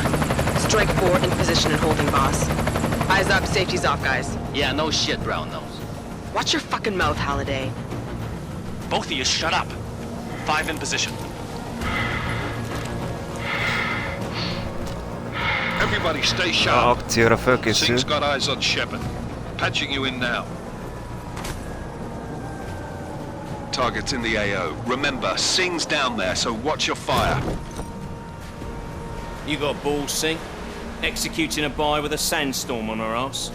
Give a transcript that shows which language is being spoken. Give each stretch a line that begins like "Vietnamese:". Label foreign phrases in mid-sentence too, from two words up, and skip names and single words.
English: Strike 4 in position and holding, boss. Eyes up, safety's off, guys. Yeah, no shit, brown nose. Watch your fucking mouth, Halliday. Both of you shut up. 5 in position. Everybody stay
Hungarian: A
English: sharp.
Hungarian: akcióra fölkészül.
English: Sing's got eyes on Shepard. Patching you in now. Target's in the AO. Remember, Sing's down there, so watch your fire. You got balls, Sing? Executing a buy with a sandstorm on her ass?